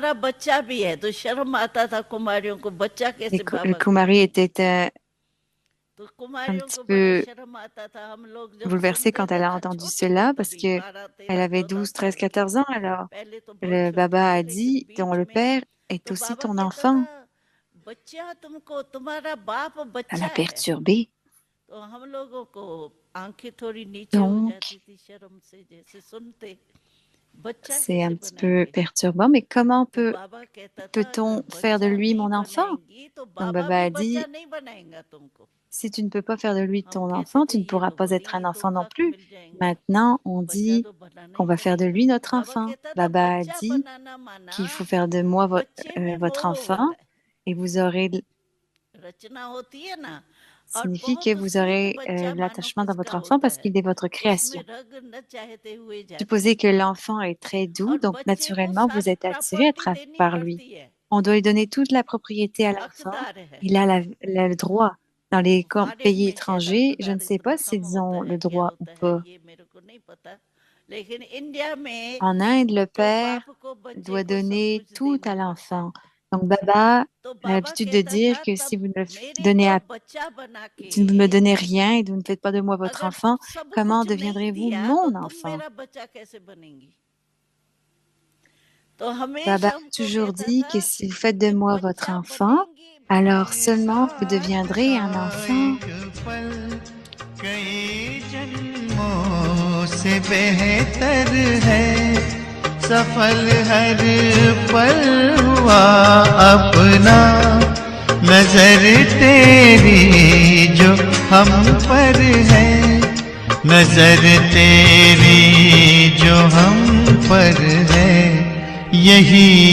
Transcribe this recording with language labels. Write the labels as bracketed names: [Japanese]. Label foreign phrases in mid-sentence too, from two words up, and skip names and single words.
[French] Le Kumari était [Hindi] तो [French] un [Hindi] कुमारियों [French] petit [Hindi] को बड़ा [French] peu [Hindi] शर्म आता था। हम लोग जब [French] bouleversée [Hindi] सुनते [French] quand [Hindi] थे [French] elle a [Hindi] ना, [French] entendu [Hindi] छोटी थी [French] cela parce [Hindi] तभी, [French] que [Hindi] 12 [French] elle [Hindi] 13 [French] avait [Hindi] 14 [French] 12, 13, [Hindi] साल की [French] 14 [Hindi] थी। [French] ans alors. [Hindi] पहले तो बहुत [French] Le [Hindi] छोटी [French] Baba [Hindi] थी, [French] a [Hindi] लेकिन [French] dit, ton [Hindi] बीच [French] le [Hindi] में [French] père est [Hindi] तो [French] aussi [Hindi] बाबा [French] ton [Hindi] कहता [French] enfant. [Hindi] था, बच्चा तुमको तुम्हारा बाप [French] Ça l'a [Hindi] बच्चा है। [French] perturbée. [Hindi] तो हम लोगों को आंखें थोड़ी नीचे हो [French] Donc, [Hindi] जाती थी शर्म से, जैसे सुनते बच्चा [French] c'est [Hindi] कैसे [French] un petit peu [Hindi] बनाएंगे। [French] perturbant, mais comment [Hindi] तो बाबा कहता था, अगर [French] peut-on faire de [Hindi] बच्चा [French] lui [Hindi] नहीं [French] mon enfant? [Hindi] बनाएंगी तो [French] Donc [Hindi] बाबा [French] Baba [Hindi] भी [French] a [Hindi] बच्चा [French] dit, [Hindi] नहीं बनाएगा तुमको। [French] si tu ne peux pas faire de lui [Hindi] हम [French] ton [Hindi] कहते [French] enfant, [Hindi] थे [French] tu ne [Hindi] ये [French] pourras [Hindi] तो [French] pas être [Hindi] बड़ी [French] un enfant non [Hindi] धोखा [French] plus. [Hindi] मिल जाएगा, [French] Maintenant, on [Hindi] बच्चा [French] dit [Hindi] तो बनाना [French] qu'on [Hindi] ही [French] va faire de [Hindi] पड़ेगा। [French] lui notre [Hindi] बाबा [French] enfant. [Hindi] कहता था, [French] Baba a [Hindi] बच्चा [French] dit [Hindi] बनाना माना [French] qu'il faut faire de moi [Hindi] बच्चे में [French] votre [Hindi] मोह होता [French] enfant [Hindi] है। [French] et vous aurez [Hindi] रचना होती है ना, और [French] signifie que [Hindi] बहुत [French] vous [Hindi] स्वीट [French] aurez [Hindi] बच्चा मानो [French] l'attachement dans [Hindi] किसका [French] votre enfant [Hindi] होता [French] parce [Hindi] है, [French] qu'il est votre [Hindi] उसमें [French] création. [Hindi] रग न चाहते हुए जाते [French] Supposez [Hindi] हैं। [French] que l'enfant est très doux, [Hindi] और [French] donc [Hindi] बच्चे को [French] naturellement vous [Hindi] सारी [French] êtes attiré [Hindi] प्रॉपर्टी देनी [French] par lui. [Hindi] पड़ती है, [French] On doit lui donner toute la propriété à l'enfant. [Hindi] हकदार है। [French] Il a le droit. Dans les [Hindi] फॉरेन [French] pays [Hindi] में शायद [French] étrangers, je ne [Hindi] हकदार [French] sais [Hindi] इतना [French] pas [Hindi] कम [French] s'ils [Hindi] होता [French] ont le [Hindi] है, क्या [French] droit ou [Hindi] होता है [French] pas. [Hindi] ये मेरे को नहीं पता, लेकिन इंडिया में [French] En Inde, le [Hindi] तो [French] père [Hindi] बाप को बच्चे [French] doit [Hindi] को सब [French] donner [Hindi] कुछ [French] tout [Hindi] देना [French] à [Hindi] पड़ता है। [French] l'enfant. Donc Baba [Hindi] तो [French] a [Hindi] बाबा [French] l'habitude de [Hindi] कहता [French] dire [Hindi] था, [French] que si [Hindi] तब [French] vous ne [Hindi] मेरे [French] donnez [Hindi] को [French] à [Hindi] बच्चा बना के, [French] si vous ne me donnez rien et vous ne faites pas de moi votre [Hindi] अगर [French] enfant, [Hindi] सब [French] comment [Hindi] कुछ नहीं [French] deviendrez-vous [Hindi] दिया तो [French] mon [Hindi] तुम [French] enfant? [Hindi] मेरा बच्चा कैसे बनेंगी। तो [French] Baba [Hindi] हमेशा [French] a [Hindi] हमको [French] toujours [Hindi] कहता [French] dit [Hindi] था [French] que si vous faites de [Hindi] कि [French] moi votre [Hindi] बच्चा [French] enfant, [Hindi] बनेंगी [French] alors [Hindi] बनाएंगी [French] seulement vous [Hindi] बनाएंगी। [French] deviendrez un enfant. [Hindi] कई जन्मों से बेहतर है, सफल हर पल हुआ अपना, नजर तेरी जो हम पर है, नजर तेरी जो हम पर है, यही